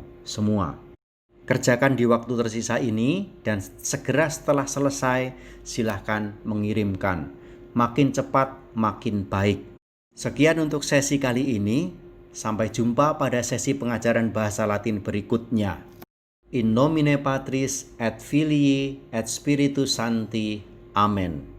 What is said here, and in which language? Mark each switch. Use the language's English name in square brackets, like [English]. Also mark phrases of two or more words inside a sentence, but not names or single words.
[Indonesian] Semua kerjakan di waktu tersisa ini, dan segera setelah selesai silahkan mengirimkan. Makin cepat makin baik. Sekian untuk sesi kali ini. Sampai jumpa pada sesi pengajaran bahasa Latin berikutnya. [Latin] In nomine Patris et Filii et Spiritus Sancti. Amen.